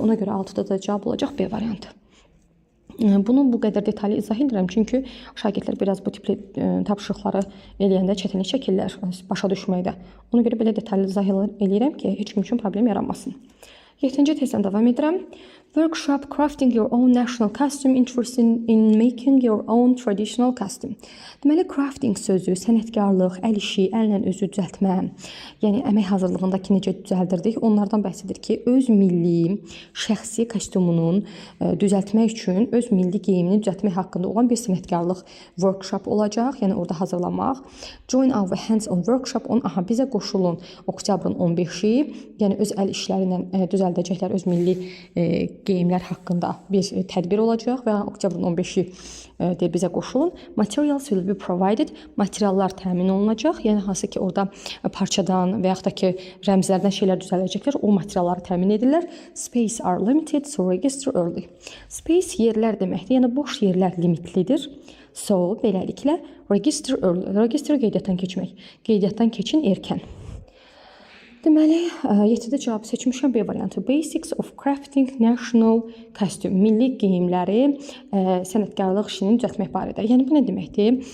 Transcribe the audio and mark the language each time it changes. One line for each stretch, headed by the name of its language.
Azerbaijani: Ona görə 6-da da cavab olacaq B variantı. Bunu bu qədər detallı izah edirəm, çünki şagirdlər biraz bu tipli tapşırıqları eləyəndə çətinlik çəkirlər başa düşməkdə. Ona görə belə detallı izah eləyirəm ki, heç kim üçün problem yaranmasın. 7-ci testdən davam edirəm.
English: Workshop crafting your own national costume, interested in making your own traditional costume.
Azerbaijani: Deməli, crafting sözü sənətkarlıq, əl işi, əllə özü düzəltmə, yəni əmək hazırlığındakı necə düzəldirdik, onlardan bəhs edir ki, öz milli, şəxsi kostyumunun düzəltmək üçün öz milli geyimini düzəltmək haqqında olan bir sənətkarlıq workshop olacaq, yəni orada hazırlamaq.
English: Join our hands-on workshop on,
Azerbaijani: bizə qoşulun oktyabrın 15-i, yəni öz əl işləri ilə düzəldəcəklər öz milli geyimlər haqqında bir tədbir olacaq və oktyabrın 15-i deyib bizə qoşulun.
English: Materials will be provided.
Azerbaijani: Materiallar təmin olunacaq. Yəni hansı ki, orada parçadan və yaxud da ki, rəmzlərdən şeylər düzəldəcəklər, o materialları təmin edirlər.
English: Space are limited, so register early.
Azerbaijani: Space yerlər deməkdir. Yəni boş yerlər limitlidir. So beləliklə
English: register early.
Azerbaijani: Register qeydiyyatdan keçmək. Qeydiyyatdan keçin erkən. Deməli, 7-də cavabı seçmişəm B variantı.
English: Basics of crafting national costume.
Azerbaijani: Milli geyimləri sənətkarlıq işini düzəltmək barədə. Yəni bu nə deməkdir?